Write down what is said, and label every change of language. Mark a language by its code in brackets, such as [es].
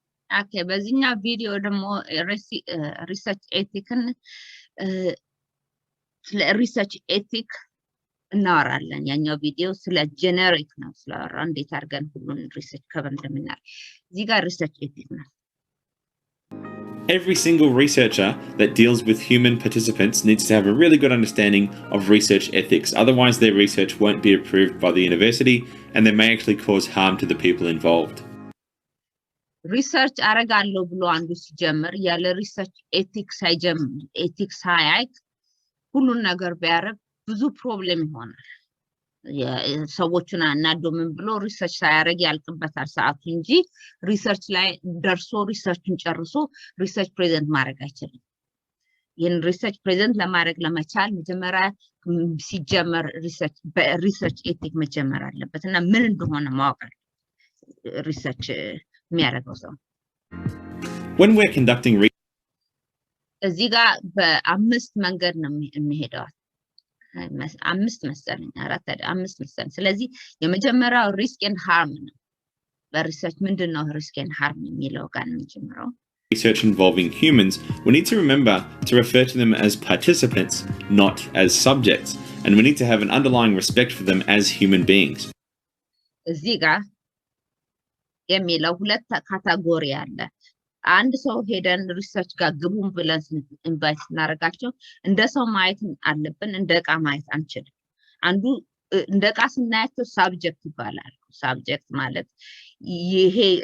[am] ኦኬ በዚህኛው ቪዲዮ ደግሞ ሪሰርች ኤቲክን ስለ ሪሰርች ኤቲክ እናወራለን ያኛው ቪዲዮ ስለ ጄነሪክ ነው ስለአወራ እንዴት አድርገን ሁሉን ሪሰርች ከቨር እንደምናደርግ እዚህ ጋር ሪሰርች ኤቲክ ነው [en] Every single researcher that deals with human participants needs to have a really good understanding of research ethics. Otherwise, their research won't be approved by the university and they may actually cause harm to the people involved. [am] ሪሰርች አረጋለሁ ብሎ አንዱ ሲጀምር ያለ ሪሰርች ኤቲክስ ሳይጀምር ኤቲክስ ሳያውቅ ሁሉን ነገር ቢያረግ ብዙ ፕሮብሌም ይሆናል። ሰዎችን አናዶ ምን ብሎ ሪሰርች ሳያረግ ያልቅበታል ሰዓቱ እንጂ ሪሰርች ላይ ደርሶ ሪሰርችን ጨርሶ ሪሰርች ፕሬዘንት ማድረግ አይችልም። ይህን ሪሰርች ፕሬዘንት ለማድረግ ለመቻል መጀመሪያ ሲጀመር ሪሰርች ኤቲክ መጀመር አለበት እና ምን እንደሆነ ማወቅ ሪሰርች የሚያደርገው ሰው [en] when we're conducting [am] እዚህ ጋር በአምስት መንገድ ነው የሚሄደው። አምስት መሰለኝ አምስት መሰለኝ። ስለዚህ የመጀመሪያው ሪስክ ኤንድ ሃርም ነው። በሪሰርች ምንድነው ሪስክ ኤንድ ሃርም የሚለው ጋር ነው የሚጀምረው። [en] research involving humans, we need to remember to refer to them as participants, not as subjects, and we need to have an underlying respect for them as human beings. [am] እዚህ ጋር የሚለው ሁለት ካታጎሪ አለ። አንድ ሰው ሄደን ሪሰርች ጋር ግቡን ብለን ኢንቫይት እናደርጋቸው እንደ ሰው ማየት አለብን፣ እንደ ዕቃ ማየት አንችልም። አንዱ እንደ ዕቃ ስናያቸው ሳብጀክት ይባላል። ሳብጀክት ማለት ይሄ